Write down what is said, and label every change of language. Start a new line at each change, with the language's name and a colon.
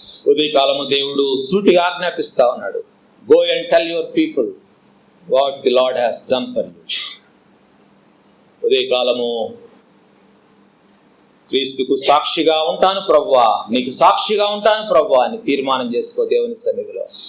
Telugu: ఉదయకాలము దేవుడు సూటిగా ఆజ్ఞాపిస్తా ఉన్నాడు.
English: Go and tell your people what the Lord has done for you.
Telugu: ఉదయకాలము క్రీస్తుకు సాక్షిగా ఉంటాను ప్రభువా, నీకు సాక్షిగా ఉంటాను ప్రభువా అని తీర్మానం చేసుకో దేవుని సన్నిధిలో.